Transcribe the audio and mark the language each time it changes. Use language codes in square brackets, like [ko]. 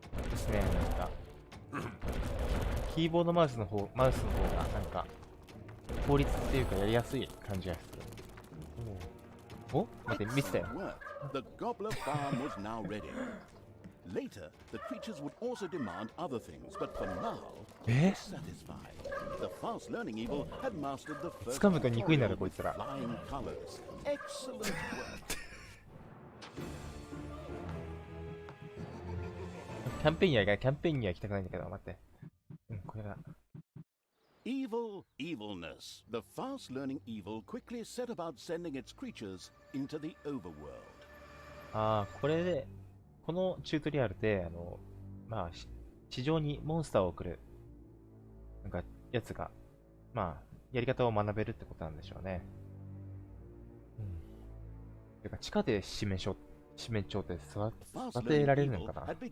[ja] ですね、なんかキーボードマウスの方が、なんか、効率っていうかやりやすい感じがする。お待って、見てたよ。 [en] The gobbler farm was now ready. Later, the creatures would also demand other things, but for now, they were satisfied. The fast learning evil had mastered the first tutorial with flying colors. Excellent work. [ja] キャンペーンには行きたくないんだけど、待って。これだ。 [en] Evil evilness. The fast learning evil quickly set about sending its creatures into the overworld. [ja] これで、このチュートリアルで、地上にモンスターを送る、やつが、やり方を学べるってことなんでしょうね。てか、地下で四面鳥って育てられるのかな。